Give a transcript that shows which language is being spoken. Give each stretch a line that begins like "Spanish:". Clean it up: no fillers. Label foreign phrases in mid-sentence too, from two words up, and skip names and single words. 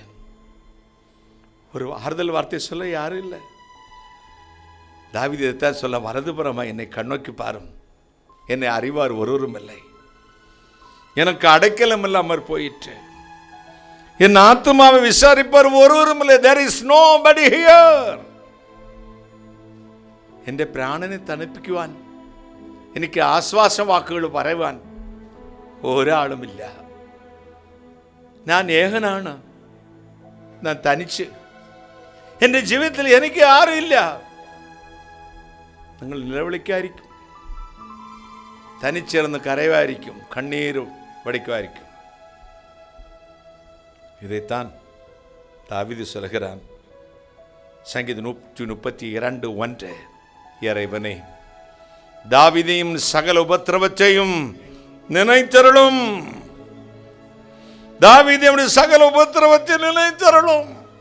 Tamil: ஒரு ஆறுதல் வார்த்தை சொல்ல யாரும் இல்லை. தாவீது இதைத்தான் சொல்ல, வரதுபுறமா என்னை கண்ணோக்கி பாரும், என்னை அறிவார் ஒருவரும் இல்லை, எனக்கு அடைக்கலம் இல்லாமற் போயிற்று, என் ஆத்துமாவை விசாரிப்பார் ஒருவரும் இல்லை.
English: there is nobody here.
Malayalam: എൻ്റെ പ്രാണനെ തണുപ്പിക്കുവാൻ, എനിക്ക് ആശ്വാസ വാക്കുകൾ പറയുവാൻ ഒരാളുമില്ല. ഞാൻ ഏകനാണ്, ഞാൻ തനിച്ച്. എൻ്റെ ജീവിതത്തിൽ എനിക്ക് ആരുമില്ല. നിങ്ങൾ നിലവിളിക്കായിരിക്കും, തനിച്ചിരുന്ന് കരയുമായിരിക്കും, കണ്ണീരും വടിക്കുമായിരിക്കും.
Tamil: இதைத்தான் தாவீது சொல்கிறான். சங்கீதம் 132:1, இறைவனே தாவீதையும் சகல உபத்திரவத்தையும் நினைத்தருளும். தாவீதையும் சகல உபத்திரவத்தை நினைத்தருளும்.